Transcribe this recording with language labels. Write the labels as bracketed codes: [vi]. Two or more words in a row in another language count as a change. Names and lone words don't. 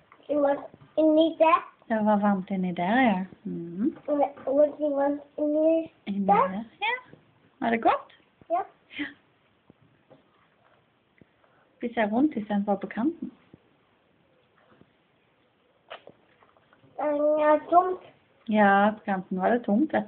[en] it was inni there. [no] Det var varmt inni der, ja. Mm. [en] And it was inni [no] Inni der. der, ja. Var det godt? Ja. Ja. Spise rundt i stedet for på kanten. Ja, tomt. Ja, på kanten var det tomt, vet du.